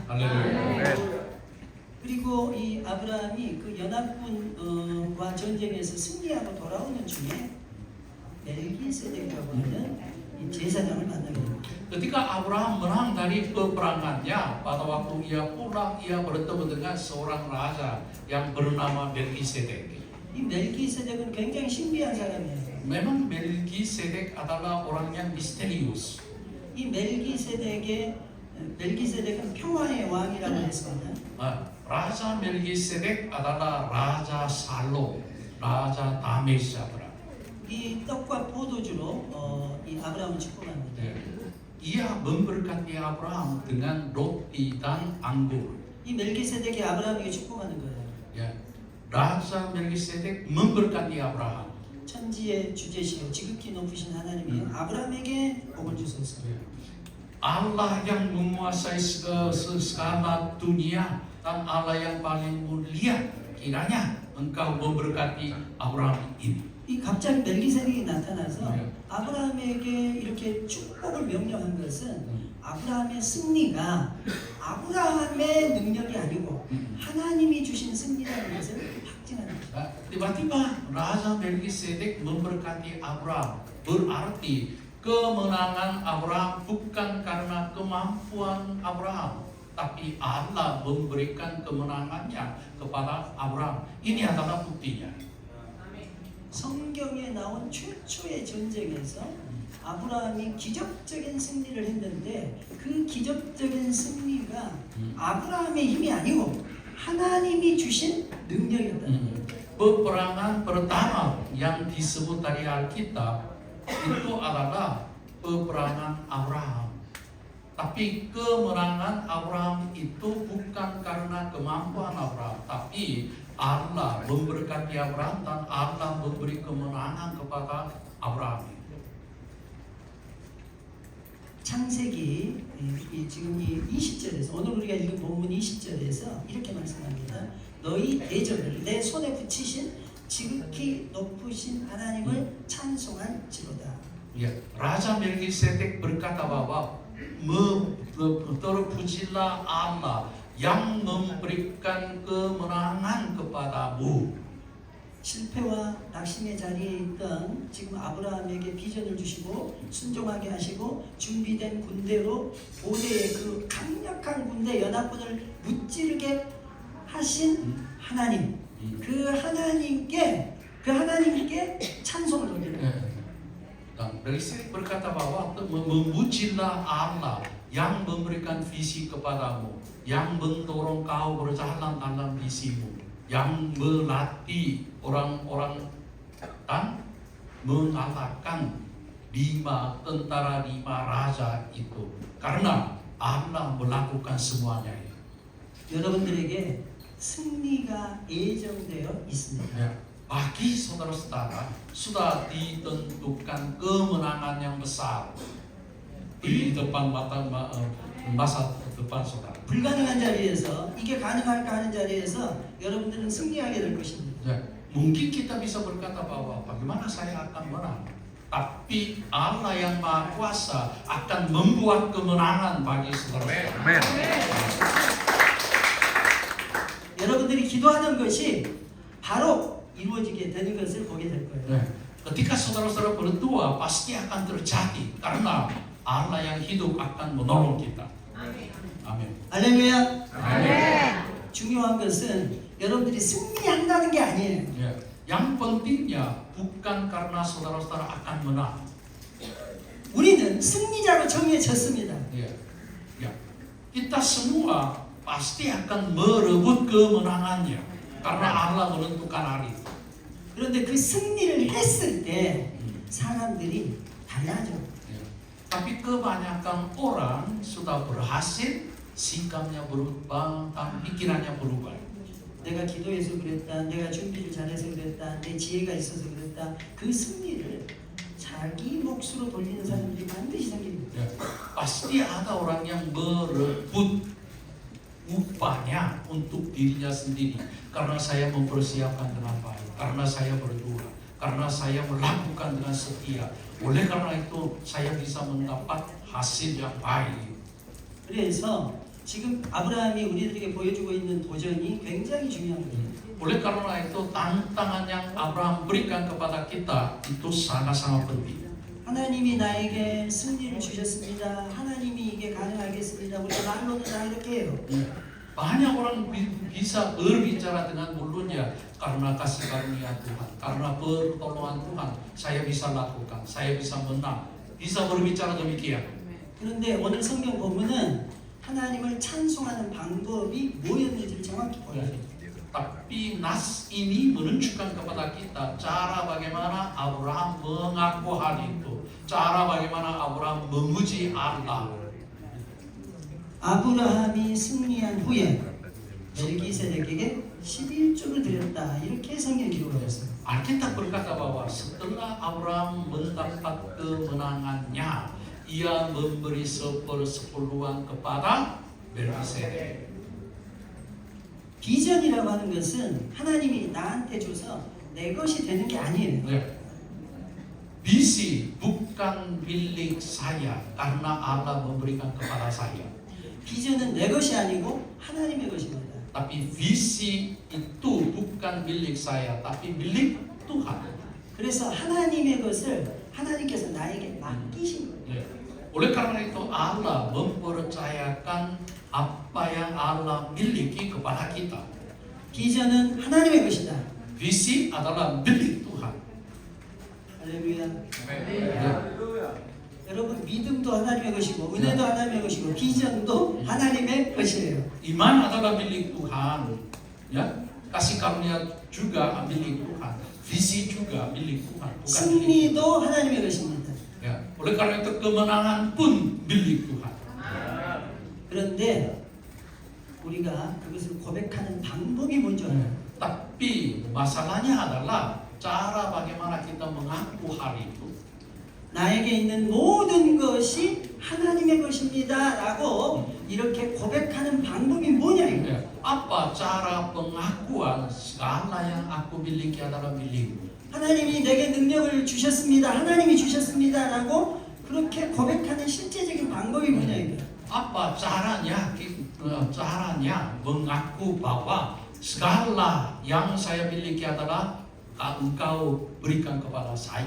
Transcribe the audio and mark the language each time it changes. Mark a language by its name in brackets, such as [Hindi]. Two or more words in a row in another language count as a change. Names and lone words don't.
[Indonesian] Haleluya. [Korean] 그리고 이 아브라함이 그 연합군과 전쟁에서 승리하고 돌아오는 중에 멜기세덱이라고 하는 이 제사장을 만나게 됩니다. [Indonesian] Ketika Abraham menang dari peperangannya, pada waktu ia pulang, ia bertemu dengan seorang raja yang bernama Melkisedek. [Korean] 이 멜기세덱은 굉장히 신비한 사람이에요. [Indonesian] Memang Melkisedek adalah orang yang misterius. [Korean] 이 멜기세덱은 평화의 왕이라고 했습니다. [Indonesian] Raja Melkisedek adalah Raja Salom, Raja damai sejahtera. [Korean] 이 떡과 포도주로 이 아브라함을 축복합니다. [Indonesian] Ia memberkati Abraham dengan roti dan anggur. [Korean] 이 멜기세덱이 아브라함에게 축복하는 거예요. [Indonesian] Ya, Raja Melkisedek memberkati Abraham. [Korean] 천지의 주제시요 지극히 높으신 하나님이 아브라함에게 복을 주소서. [Indonesian] Allah yang menguasai segala dunia dan Allah yang paling mulia, kiranya engkau memberkati Abraham ini. [Korean] 이 갑자기 멜기세덱이 나타나서 아브라함에게 이렇게 축복을 명령한 것은 아브라함의 승리가 아브라함의 능력이 아니고 하나님이 주신 승리라는 것을 확증하는 것입니다. [Indonesian] Tiba-tiba Raja Melkisedek memberkati Abraham, berarti kemenangan Abraham bukan karena kemampuan Abraham, tapi Allah memberikan kemenangannya kepada Abraham. Ini adalah buktinya. [Korean] 성경에 나온 최초의 전쟁에서 아브라함이 기적적인 승리를 했는데 그 기적적인 승리가 아브라함의 힘이 아니고 하나님이 주신 능력이었다는 거예요. [Indonesian] Peperangan pertama yang disebut dari Alkitab itu adalah peperangan Abraham. Tapi kemenangan Abraham itu bukan karena kemampuan Abraham, tapi Allah memberkati Abraham dan Allah memberi kemenangan kepada Abraham. [Korean] 창세기 지금 이 20절에서 오늘 우리가 읽은 본문 20절에서 이렇게 말씀합니다. 너희 대적을 내 손에 붙이신 지극히 높으신 하나님을 찬송할지로다. [Indonesian] Ya, Raja Melkisedek berkata bahwa terpujilah Allah yang memberikan kemenangan kepadamu. [Korean] 실패와 낙심의 자리에 있던 지금 아브라함에게 비전을 주시고 순종하게 하시고 준비된 군대로 고대의 그 강력한 군대 연합군을 무찌르게 하신 하나님, 그 하나님께 찬송을 돌리는 거예요. [Indonesian] Dan dari sini berkata bahwa memujilah Allah yang memberikan visi kepadamu, yang mendorong kau berjalan dalam visimu, yang melatih orang-orang dan mengalahkan 5 tentara 5 raja itu. Karena Allah melakukan semuanya. [Korean] 여러분들에게 승리가 예정되어 있습니다. [Indonesian] Bagi saudara-saudara sudah ditentukan kemenangan yang besar di depan masa depan saudara. [Korean] 불가능한 자리에서 이게 가능할까 하는 자리에서 여러분들은 승리하게 될 것입니다. [Indonesian] Mungkin kita bisa berkata bahwa bagaimana saya akan menang, tapi Allah yang Maha Kuasa akan membuat kemenangan bagi saudara. [Korean] 여러분들이 기도하는 것이 바로 이루어지게 되는 것을 보게 될 거예요. [Indonesian] Ketika saudara-saudara berdoa pasti akan terjadi karena Allah yang hidup akan menolong kita. Amin. [Korean] 할렐루야. 아멘. 중요한 것은 여러분들이 승리한다는 게 아니에요. [Indonesian] Yang pentingnya bukan karena saudara-saudara akan menang. [Korean] 우리는 승리자로 정해졌습니다. [Indonesian] Kita semua pasti akan merebut kemenangannya karena Allah menentukan hari itu. [Korean] 그런데 그 승리를 했을 때 사람들이 달라져. [Indonesian] Tapi kebanyakan orang sudah berhasil, sikapnya berubah, dan pikirannya berubah. [Korean] 내가 기도해서 그랬다, 내가 준비를 잘해서 그랬다, 내 지혜가 있어서 그랬다. 그 승리를 자기 몫으로 돌리는 사람들이 반드시 생깁니다. [Indonesian] Pasti ada orang yang merebut upahnya untuk dirinya sendiri. Karena saya mempersiapkan dengan baik, karena saya berdoa, karena saya melakukan dengan setia. Oleh karena itu saya bisa mendapat hasil yang baik. [Korean] 그래서 지금 아브라함이 우리들에게 보여주고 있는 도전이 굉장히 중요한 거예요. [Indonesian] Oleh karena itu tantangan yang Abraham berikan kepada kita itu sangat-sangat penting. [Korean] 하나님이 나에게 승리를 주셨습니다. 하나님이 이게 가능하겠습니다. 우리가 말로는 다 이렇게 해요. [Indonesian] Banyak orang bisa berbicara dengan mulutnya karena kasih karunia Tuhan, karena pertolongan Tuhan, saya bisa lakukan, saya bisa menang, bisa berbicara demikian. [Korean] 그런데 오늘 성경 본문은 하나님을 찬송하는 방법이 뭐였는지를 정확히 보여줘요. [Indonesian] Tapi nas ini menunjukkan kepada kita cara bagaimana Abraham mengaku hal itu, cara bagaimana Abraham memuji Allah. [Korean] 아브라함이 승리한 후에 멜기세덱에게 11조를 드렸다. 이렇게 성경 기록을 했어요. [Indonesian] Alkitab berkata bahwa setelah Abraham mendapat kemenangannya, ia memberi 1/10 kepada Melkisedek. [Korean] 비전이라고 하는 것은 하나님이 나한테 줘서 내 것이 되는 게 아니에요. [Indonesian] Visi bukan milik saya karena Allah memberikan kepada saya. [Korean] 비전은 내 것이 아니고 하나님의 것입니다. [Indonesian] Tapi visi itu bukan milik saya, tapi milik Tuhan. [Korean] 그래서 하나님의 것을 하나님께서 나에게 맡기신 거예요. [Indonesian] Oleh karena itu Allah mempercayakan apa yang Allah miliki kepada kita. [Korean] 비전은 하나님의 것이다. [Indonesian] Visi adalah milik Tuhan. [Korean] 할렐루야. 여러분 믿음도 하나님의 것이고 은혜도 하나님의 것이고 비전도 하나님의 것이에요. [Indonesian] Iman adalah milik Tuhan, ya. Kasih karunia juga milik Tuhan. Visi juga milik Tuhan, bukan milik. [Korean] 승리도 하나님의 것입니다. [Indonesian] Ya. Oleh karena itu kemenangan pun milik Tuhan. [Korean] 그런데 우리가 그것을 고백하는 방법이 뭔지 알아요? [Indonesian] Tapi masalahnya adalah cara bagaimana kita mengaku hal itu. [Korean] 나에게 있는 모든 것이 하나님의 것입니다 라고 이렇게 고백하는 방법이 뭐냐 이거예요. [Indonesian] Apa cara pengakuan segala yang aku miliki adalah milikmu. [Korean] 하나님이 내게 능력을 주셨습니다. 하나님이 주셨습니다 라고 그렇게 고백하는 실제적인 방법이 뭐냐 이거예요. [Indonesian] Apa caranya mengaku bahwa segala yang saya miliki adalah engkau berikan kepada saya.